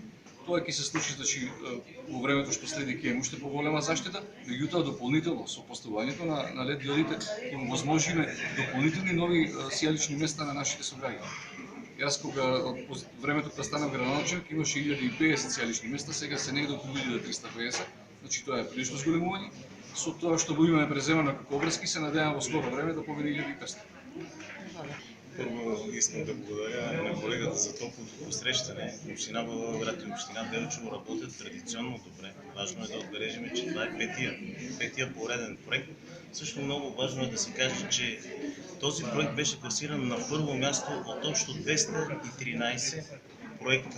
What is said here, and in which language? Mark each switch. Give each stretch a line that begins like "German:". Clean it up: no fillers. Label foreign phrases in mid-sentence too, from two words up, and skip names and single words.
Macedonian: Тоа ќе се случи, значи, во времето што следи ќе имаме уште поголема заштита, меѓутоа дополнително со поставувањето на LED диодите ќе му возможиме дополнителни нови сијалични места на нашите сограѓани. Јас кога од времето кога станав градоначелник имаше 1050 сијалични места, сега се негде околу 1350, значи тоа е прилично зголемување. Со тоа што го имаме преземано како обврски, се надевам во скоро време да победи 1500.
Bulgarian: Първо искам да благодаря на колегата за топлото посрещане. Община Благоевград и община Делчево работят традиционно добре. Важно е да отбележим, че това е петия пореден проект. Също много важно е да се каже, че този проект беше класиран на първо място от общо 213 проекта.